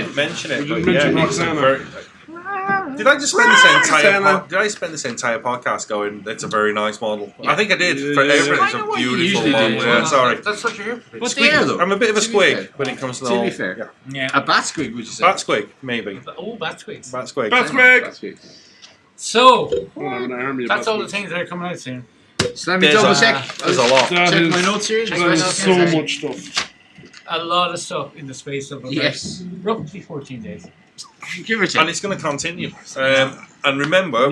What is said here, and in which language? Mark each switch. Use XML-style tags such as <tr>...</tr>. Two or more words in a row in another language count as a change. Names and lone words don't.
<en>didn't mention it. We but didn't mention yeah, it's a Roxanna. very- Did I just spend this entire Roxanna. did I spend this entire podcast going? It's a very nice model. Yeah. I think I did. Yeah, For yeah, everything, yeah. it's I know a what you beautiful usually do, model. yeah. Yeah, sorry. That's what you're here for. But they are though. I'm a bit of a To be fair. squig when it comes to the To be whole. fair. Yeah. Yeah. A bat squig, would you say? Bat squig, maybe. Oh, bat squids. Bat squig. Bat squig! Bat squig. So, Well, I'm an army of that's bat all the squigs. things that are coming out soon. So let me There's double a- check. There's a lot. That Check is- my notes here. Check That my is notes. so Sorry. much stuff. A lot of stuff in the space of about Yes. roughly 14 days. Give or And take. it's going to continue. And remember,</en>